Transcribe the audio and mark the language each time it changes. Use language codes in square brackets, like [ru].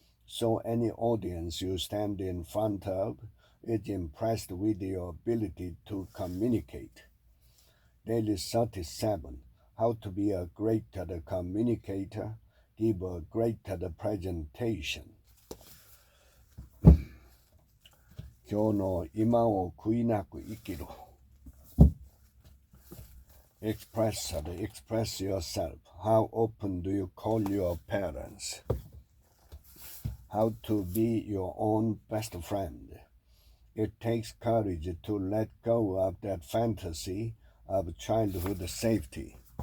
[en] So any audience you stand in front of is impressed with your ability to communicate. Daily 37. How to be a greater communicator, give a greater presentation. [ja] 今日の今を悔いなく生きる。 [en] Express yourself. How often do you call your parents? How to be your own best friend. It takes courage to let go of that fantasy of childhood safety.